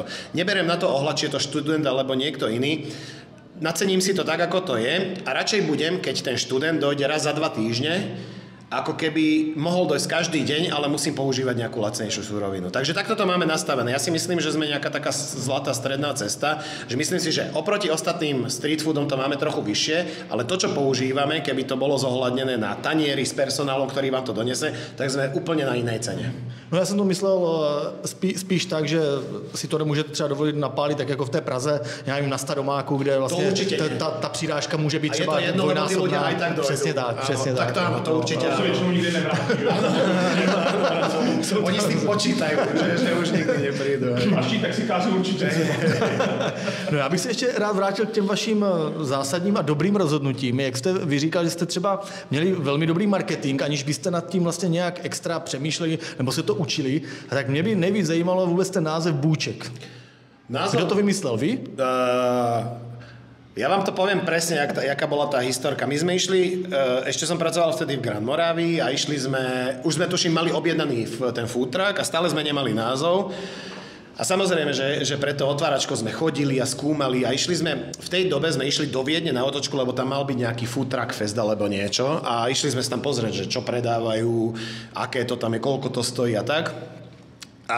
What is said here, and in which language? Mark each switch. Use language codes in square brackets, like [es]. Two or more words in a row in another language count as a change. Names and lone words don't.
[sk] Neberiem na to ohľad, či je to študent alebo niekto iný. Nacením si to tak, ako to je a radšej budem, keď ten študent dojde raz za 2 týždne, ako keby mohol dojsť každý deň, ale musím používať nejakú lacnejšiu surovinu. Takže takto to máme nastavené. Ja si myslím, že sme nejaká taká zlatá stredná cesta, že myslím si, že oproti ostatným street foodom to máme trochu vyššie, ale to, čo používame, keby to bolo zohľadnené na tanieri s personálom, ktorý vám to donese, tak sme úplne na inej cene. [cs] No já jsem to myslel spíš tak, že si to nemůžete třeba dovolit napálit, tak jako v té Praze, já nevím, na Staromáku, kde vlastně ta přirážka může být třeba dvojnásobná. Přesně tak, přesně tak. [sk] Tak to áno, to určite. [cs] To většinou nikdy nevrátí. [sk] Oni s tým počítajú, že už nikdy neprídu. [cs] Vaší taxikáři určitě. No já bych se ještě rád vrátil k těm vašim zásadním a dobrým rozhodnutím. Jak jste vyříkal, že jste třeba měli velmi dobrý marketing, aniž byste nad tím vlastně nějak extra přemýšleli, nebo se to učili, tak mě by nejvíc zajímalo vůbec ten název Bůček. Kdo to vymyslel, vy? [sk] Ja vám to poviem presne, jaká bola tá historka. My sme išli, ešte som pracoval vtedy v Grand Moravii a išli sme, už sme tuším mali objednaný ten food truck a stále sme nemali názov. A samozrejme, že pre to otváračko sme chodili a skúmali a v tej dobe sme išli do Viedne na otočku, lebo tam mal byť nejaký food truck fest alebo niečo a išli sme sa tam pozrieť, že čo predávajú, aké to tam je, koľko to stojí a tak.